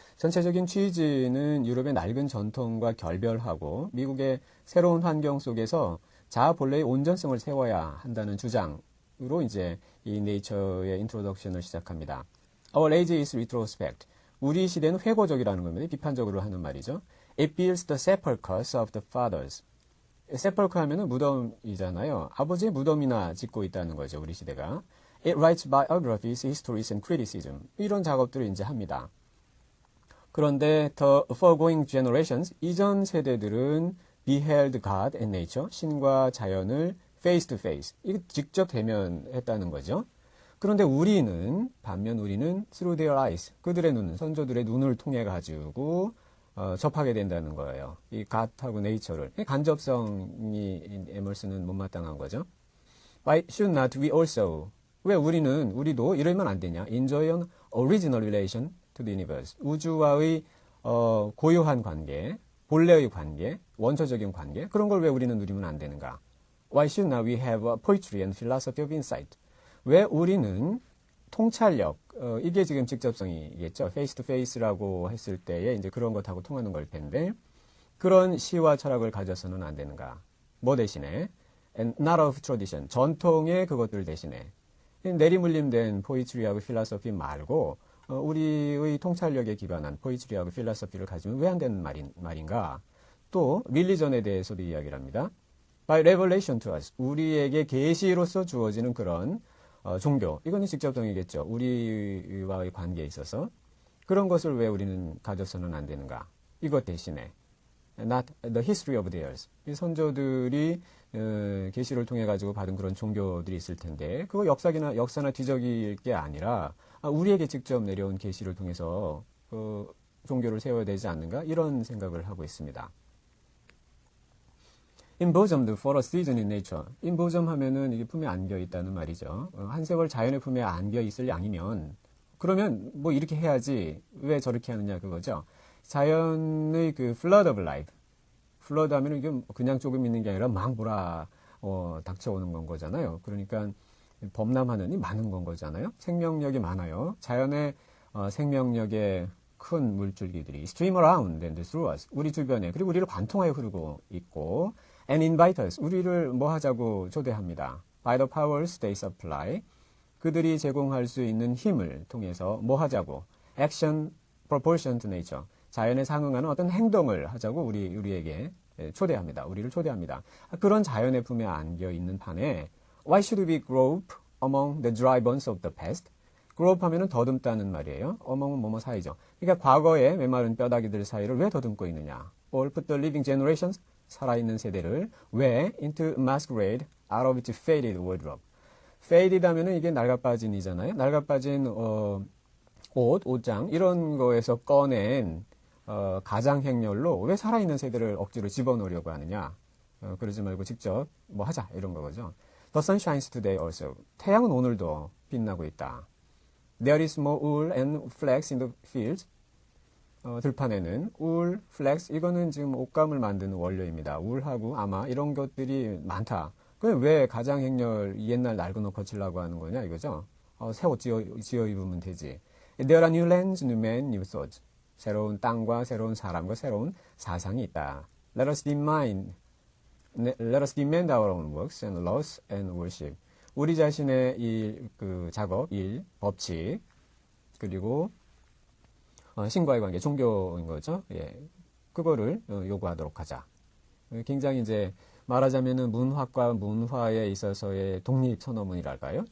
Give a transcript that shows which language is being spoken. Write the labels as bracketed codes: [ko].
[ko] 전체적인 취지는 유럽의 낡은 전통과 결별하고 미국의 새로운 환경 속에서 자아 본래의 온전성을 세워야 한다는 주장으로 이제 이 네이처의 인트로덕션을 시작합니다. [en] Our age is retrospect. [ko] 우리 시대는 회고적이라는 겁니다. 비판적으로 하는 말이죠. [en] It builds the sepulchres of the fathers. [ko] 세펄크 하면은 무덤이잖아요. 아버지의 무덤이나 짓고 있다는 거죠, 우리 시대가. [en] It writes biographies, histories, and criticism. [ko] 이런 작업들을 이제 합니다. 그런데 [en] the foregoing generations, [ko] 이전 세대들은 [en] beheld God and nature, [ko] 신과 자연을 [en] face to face, [ko] 이거 직접 대면했다는 거죠. 그런데 반면 우리는 [en] through their eyes, [ko] 그들의 눈, 선조들의 눈을 통해 가지고 접하게 된다는 거예요. 이 God하고 Nature를. 간접성이 에멀슨은 못마땅한 거죠. [en] Why should not we also? [ko] 왜 우리도 이러면 안 되냐? [en] Enjoy an original relation to the universe. [ko] 우주와의 고유한 관계, 본래의 관계, 원초적인 관계. 그런 걸 왜 우리는 누리면 안 되는가? [en] Why should not we have poetry and philosophy of insight? [ko] 왜 우리는 통찰력, 이게 지금 직접성이겠죠. 페이스 투 페이스라고 했을 때에 이제 그런 것하고 통하는 걸 텐데, 그런 시와 철학을 가져서는 안 되는가. 뭐 대신에? [en] And not of tradition. [ko] 전통의 그것들 대신에. 내리물림된 포이트리하고 필라소피 말고, 우리의 통찰력에 기반한 포이트리하고 필라소피를 가지면 왜 안 되는 말인가. 또, 릴리전에 대해서도 이야기를 합니다. [en] By revelation to us. [ko] 우리에게 계시로서 주어지는 그런 종교, 이거는 직접성이겠죠. 우리와의 관계에 있어서. 그런 것을 왜 우리는 가져서는 안 되는가. 이것 대신에 [en] not the history of theirs. [ko] 이 선조들이 계시를 통해 가지고 받은 그런 종교들이 있을 텐데 그거 역사나 뒤적일 게 아니라 우리에게 직접 내려온 계시를 통해서 종교를 세워야 되지 않는가. 이런 생각을 하고 있습니다. [en] Embosomed for a season in nature. [ko] Embosom 하면은 이게 품에 안겨 있다는 말이죠. 한 세월 자연의 품에 안겨 있을 양이면 그러면 뭐 이렇게 해야지 왜 저렇게 하느냐 그거죠. 자연의 그 [en] flood of life. [ko] flood 하면은 이게 그냥 조금 있는 게 아니라 막 닥쳐오는 건 거잖아요. 그러니까 범람하느니 많은 건 거잖아요. 생명력이 많아요. 자연의 생명력의 큰 물줄기들이 [en] stream around and through us. [ko] 우리 주변에 그리고 우리를 관통하여 흐르고 있고 [en] and invite us. [ko] 우리를 뭐 하자고 초대합니다. [en] By the powers they supply. [ko] 그들이 제공할 수 있는 힘을 통해서 뭐 하자고. [en] Action proportion to nature. [ko] 자연에 상응하는 어떤 행동을 하자고 우리에게 초대합니다. 우리를 초대합니다. 그런 자연의 품에 안겨 있는 판에 [en] Why should we grope among the dry bones of the past? [ko] grope 하면은 더듬다는 말이에요. among은 뭐뭐 사이죠. 그러니까 과거의 메마른 뼈다귀들 사이를 왜 더듬고 있느냐. [en] Or put the living generations, [ko] 살아있는 세대를 왜 [en] into masquerade out of its faded wardrobe. [ko] faded 하면은 이게 낡아빠진이잖아요. 낡아빠진 옷장 이런 거에서 꺼낸 가장 행렬로 왜 살아있는 세대를 억지로 집어넣으려고 하느냐. 그러지 말고 직접 뭐 하자 이런 거죠. [en] The sun shines today also. [ko] 태양은 오늘도 빛나고 있다. [en] There is more wool and flax in the fields. [ko] 들판에는 울, 플렉스 이거는 지금 옷감을 만드는 원료입니다. 울하고 아마 이런 것들이 많다. 그럼 왜 가장 행렬 옛날 낡은 옷 거치려고 하는 거냐 이거죠. 새 옷 지어 입으면 되지. [en] There are new lands, new men, new thoughts. [ko] 새로운 땅과 새로운 사람과 새로운 사상이 있다. [en] Let us demand our own works and laws and worship. [ko] 우리 자신의 그 작업, 일, 법칙, 그리고 신과의 관계, 종교인 거죠. 예, 그거를 요구하도록 하자. 굉장히 이제 말하자면은 문학과 문화에 있어서의 독립 선언문이랄까요?